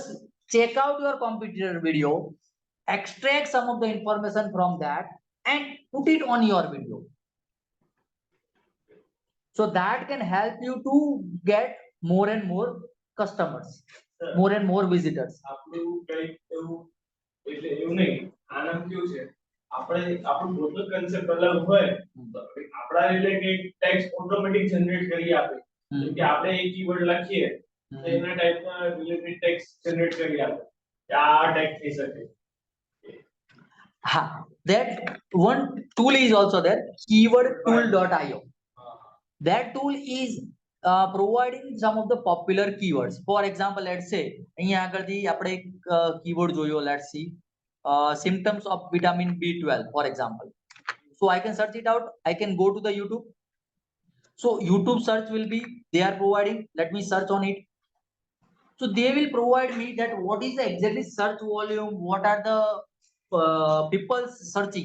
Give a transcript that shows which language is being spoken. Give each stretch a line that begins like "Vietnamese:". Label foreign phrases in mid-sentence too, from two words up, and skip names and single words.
English: Just check out your competitor video, extract some of the information from that, and put it on your video. So that can help you to get more and more customers, more and more visitors.
Gujarati: આપણું કઈક એવું એટલે એવું નહીં આનામ કેવું છે આપણે આપણું
English: total concept
Gujarati: અલગ હોય તો આપણા
English: related text automatic generate
Gujarati: કરી આપે જેમ કે આપણે એક કીવર્ડ લખીએ તો એના ટાઈપના
English: related text generate
Gujarati: કરી આપે કે આ ટેગ થઈ શકે.
English: That one tool is also there, keywordtool.io. That tool is providing some of the popular keywords. For example, let's say
Gujarati: અહીંયા આગળથી આપણે એક keyword જોયો,
English: let's see symptoms of vitamin B12, for example. So I can search it out. I can go to the YouTube. So YouTube search will be, they are providing, let me search on it. So they will provide me that what is the exactly search volume, what are the people searching.